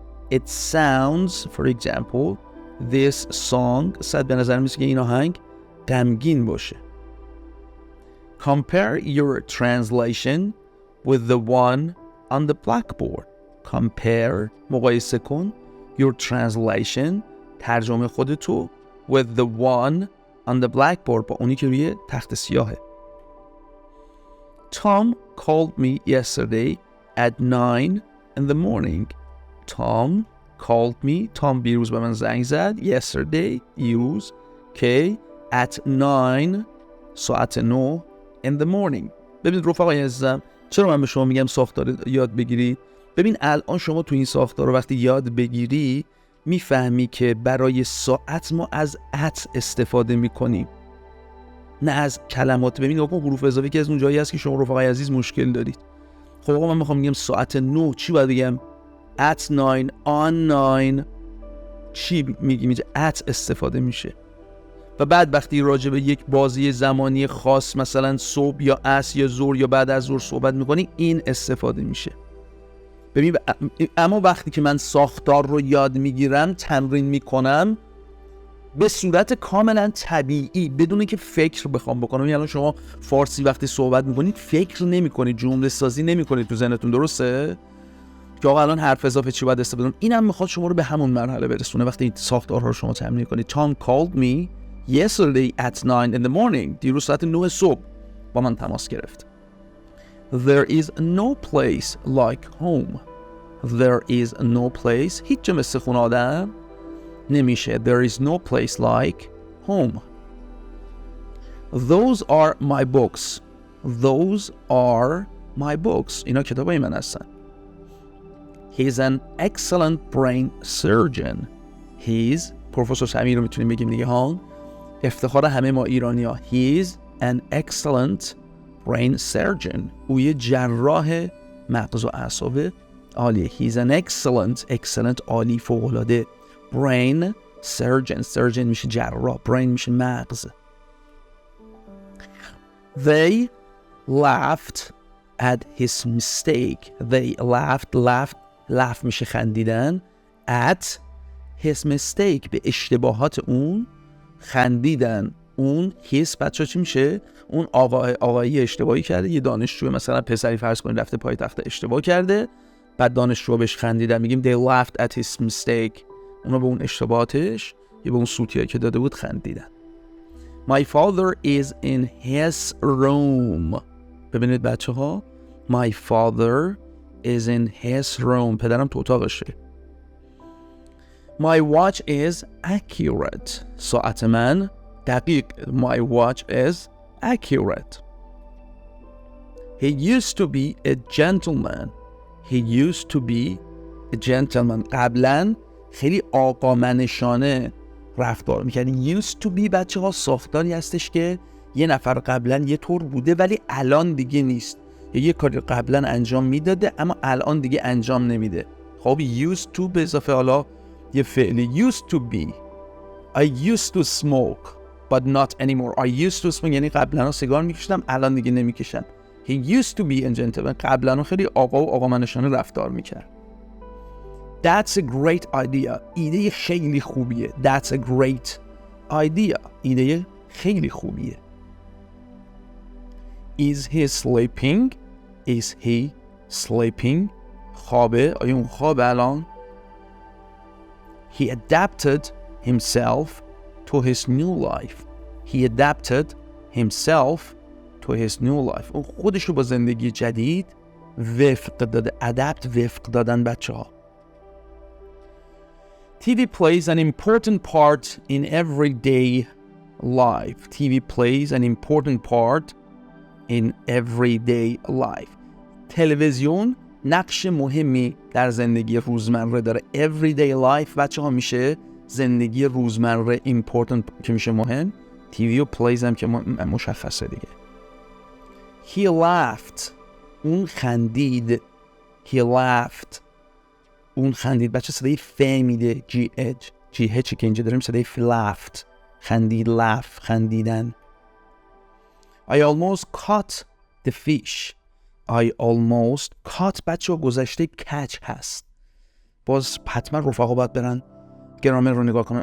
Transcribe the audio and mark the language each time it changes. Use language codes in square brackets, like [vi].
[en] It sounds, for example, this song sad. [fa] به نظر میسه که این آهنگ غمگین باشه. [en] Compare your translation with the one on the blackboard. Compare, [fa] مقایسه کن, [en] your translation, [fa] ترجمه خودتو, [en] with the one on the blackboard, [fa] با اونی که روی تخت سیاهه. [en] Tom called me yesterday at 9 in the morning. Tom called me. Tom [fa] بیروز به من زنگ زد. [en] Yesterday, [fa] دیروز. که [en] at 9, [fa] ساعت [en] 9 in the morning. [fa] ببینید رفقای عزیزم، چرا من به شما میگم ساختار یاد بگیرید؟ ببین الان شما تو این ساختار رو وقتی یاد بگیری میفهمی که برای ساعت ما از ات استفاده میکنیم، نه از کلمات. ببین آقا حروف اضافی که از اون جایی هست که شما رفقای عزیز مشکل دارید. خب آقا من میخوام بگم ساعت 9 چی باید بگم؟ [en] at 9 on 9 [fa] چی میگی؟ at استفاده میشه. و بعد وقتی راجع به یک بازی زمانی خاص مثلا صبح یا عصر یا ظهر یا بعد از ظهر صحبت میکنی این استفاده میشه. ببین اما وقتی که من ساختار رو یاد میگیرم تمرین میکنم به صورت کاملا طبیعی بدون که فکر بخوام بکنم. یعنی شما فارسی وقتی صحبت میکنید فکر نمیکنید، جمله سازی نمیکنید تو ذهنتون، درسته؟ که آقا الان حرف اضافه چی باید استفاده کنم. اینم میخواد شما رو به همون مرحله برسونه وقتی این ساختارها رو شما تمرین کنید. [en] Tom called me yesterday at 9 in the morning. [fa] دیروز ساعت 9 صبح با من تماس گرفت. [en] There is no place like home. There is no place. [fa] هیچ جا مثل خونه آدم نمیشه. [en] There is no place like home. Those are my books. Those are my books. [fa] اینا کتابای من هستن. [en] He's an excellent brain surgeon. He's [fa] پروفسور سمیر رو میتونیم بگیم دیگه ها. افتخار همه ما ایرانی ها. [en] He's an excellent brain surgeon. [fa] او یه جراح مغز و اعصاب عالیه. [en] He's an excellent [fa] عالی فوق‌العاده [en] brain surgeon [fa] میشه جراح، brain میشه مغز. [en] They laughed at his mistake. They laugh [fa] میشه خندیدن. [en] at his mistake [fa] به اشتباهات اون خندیدن. اون his بچه چی میشه؟ اون آقایی اشتباهی کرده، یه دانشجو مثلا پسری فرض کنید رفته پای تخت اشتباه کرده، بعد دانشجو بهش خندیدن، میگیم [en] they laughed at his mistake. [fa] اونا به اون اشتباهاتش یا به اون سوتیایی که داده بود خندیدن. [en] My father is in his room. [fa] ببینید بچه ها، [en] my father is in his room. [fa] پدرم تو اتاقشه. [en] My watch is accurate. [fa] ساعت من دقیق. [en] My watch is accurate. He used to be a gentleman. He used to be a gentleman. [fa] قبلا خیلی آقامنشانه رفتار میکرد. [en] used to be [fa] بچه ها ساختاری هستش که یه نفر قبلا یه طور بوده ولی الان دیگه نیست. یه کاری قبلا انجام میداده اما الان دیگه انجام نمیده. خب [en] used to [fa] به اضافه حالا یه فعلی. [en] used to be. I used to smoke but not anymore. I used to smoke [fa] یعنی قبلا سیگار میکشیدم الان دیگه نمیکشم. [en] He used to be a gentleman. [fa] قبلا خیلی آقا و آقامنشانه رفتار میکرد. [en] That's a great idea. [fa] ایده خیلی خوبیه. [en] That's a great idea. [fa] ایده خیلی خوبیه. [en] Is he sleeping? Is he sleeping? [fa] خوابه. آیا اون خوابه الان؟ [en] He adapted himself to his new life. He adapted himself to his new life. [fa] اون خودش رو با زندگی جدید وفق داده. [en] adapt [fa] وفق دادن بچه ها. [en] TV plays an important part in everyday life. TV plays an important part in everyday life. [fa] تلویزیون نقش مهمی در زندگی روزمره داره. [en] Everyday life [fa] بچه ها میشه زندگی روزمره. important که میشه مهم. TV و plays هم که مشخصه دیگه. [en] He laughed. [fa] اون خندید. [en] He laughed. اون خندید. [fa] بچه صدای ف میده. GH که اینجا داریم صدای laughed. خندید. [en] laugh [fa] خندیدن. [en] I almost caught the fish. I almost caught. [fa] بچه گذشته catch هست. باز حتما رفقا باید برن گرامر رو نگاه کنن.